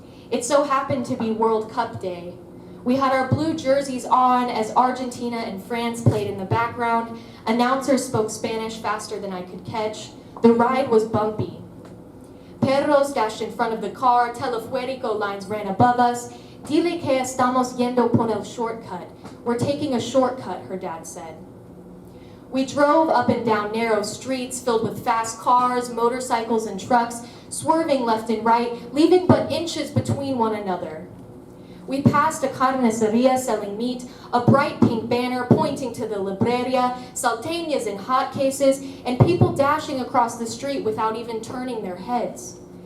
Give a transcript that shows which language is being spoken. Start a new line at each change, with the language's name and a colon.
English: It so happened to be World Cup Day. We had our blue jerseys on as Argentina and France played in the background. Announcers spoke Spanish faster than I could catch. The ride was bumpy. Perros dashed in front of the car. Teleférico lines ran above us.
Spanish: Dile que estamos yendo por el shortcut.
English: We're taking a shortcut, her dad said. We drove up and down narrow streets filled with fast cars, motorcycles, and trucks, swerving left and right, leaving but inches between one another. We passed a carniceria selling meat, a bright pink banner pointing to the libreria, salteñas in hot cases, and people dashing across the street without even turning their heads.